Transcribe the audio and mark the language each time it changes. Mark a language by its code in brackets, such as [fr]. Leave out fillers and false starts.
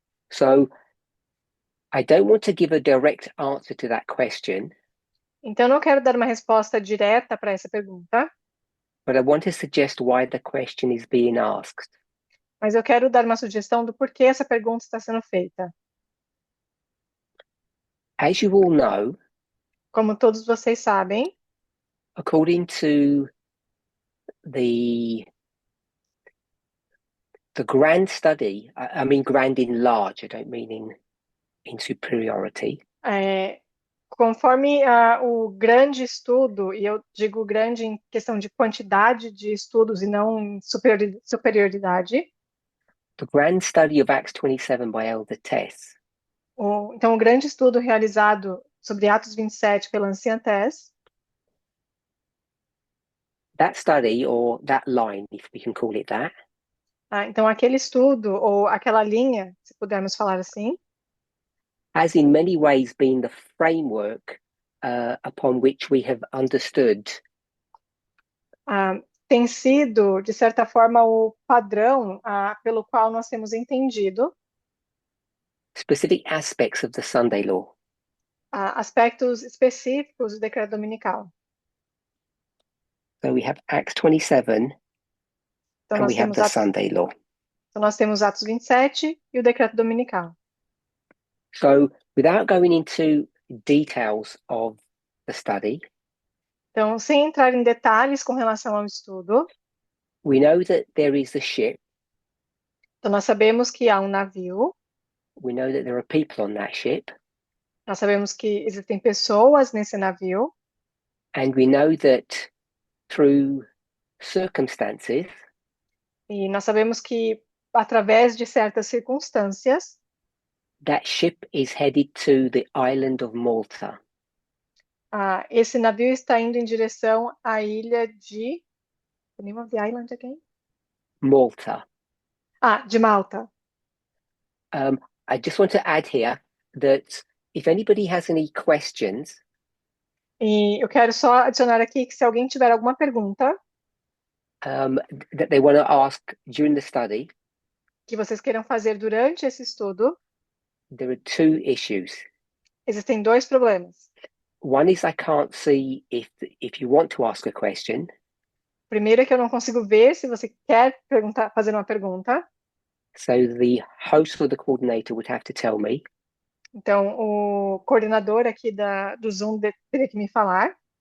[en] So I don't want to give a direct answer to that question. [pt] Então, não quero dar uma resposta direta para essa pergunta, [en] But I want to suggest why the question is being asked. [pt] mas eu quero dar uma sugestão do porquê essa pergunta está sendo feita. [en] As you all know, [pt] Como todos vocês sabem, [en] according to the grand study, I mean grand in large, I don't mean in superiority. [pt] conforme o grande estudo, e eu digo grande em questão de quantidade de estudos e não em superioridade, [en] The grand study of Acts 27 by Elder Tess [pt] então o grande estudo realizado sobre Atos 27 pela anciã Tess, [en] that study, or that line, if we can call it that, [pt] então aquele estudo, ou aquela linha, se pudermos falar assim, [en] has in many ways been the framework upon which we have understood [pt] tem sido, de certa forma, o padrão pelo qual nós temos entendido [en] specific aspects of the Sunday law. [pt] Aspectos específicos do decreto dominical. [en] So we have Acts 27 [pt] Então, [en] and [pt] nós [en] we have [pt] temos [en] the Sunday law. [pt] Então, nós temos Atos 27 e o decreto dominical. [en] So, without going into details of the study, [pt] Então, sem entrar em detalhes com relação ao estudo, [en] we know that there is a ship, [pt] então nós sabemos que há um navio, [en] we know that there are people on that ship, [pt] nós sabemos que existem pessoas nesse navio, [en] and we know that through circumstances, [pt] e nós sabemos que, através de certas circunstâncias, [en] that ship is headed to the island of Malta. [pt] esse navio está indo em direção à ilha de... [en] The name of the island again? [pt] Malta. De Malta. [en] I just want to add here that if anybody has any questions, [pt] E eu quero só adicionar aqui que se alguém tiver alguma pergunta [en] that they want to ask during the study, [pt] que vocês queiram fazer durante esse estudo, [en] there are two issues. [pt] existem dois problemas. [en] One is I can't see if you want to ask a question, [pt] Primeiro é que eu não consigo ver se você quer perguntar, fazer uma pergunta. [en] so the host or the coordinator would have to tell me. [pt] Então, o coordenador aqui do Zoom teria que me falar.